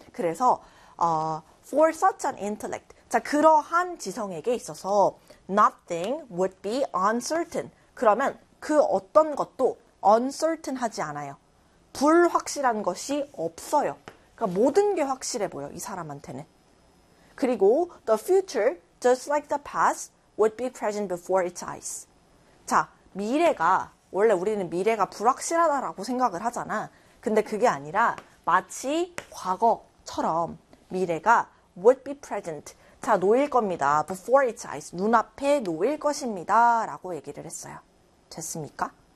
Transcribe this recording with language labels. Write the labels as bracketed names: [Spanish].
[Korean] 그래서, [English] for such an intellect. [Korean] 자, 그러한 지성에게 있어서 [English] nothing would be uncertain. [Korean] 그러면 그 어떤 것도 uncertain 하지 않아요. 불확실한 것이 없어요. 그러니까 모든 게 확실해 보여, 이 사람한테는. 그리고 [English] the future, just like the past, would be present before its eyes. [Korean] 자, 미래가 원래 우리는 미래가 불확실하다라고 생각을 하잖아. 근데 그게 아니라 마치 과거처럼 미래가 [English] would be present. [Korean] 자, 놓일 겁니다. [English] before its eyes, [Korean] 눈앞에 놓일 것입니다라고 얘기를 했어요. 됐습니까?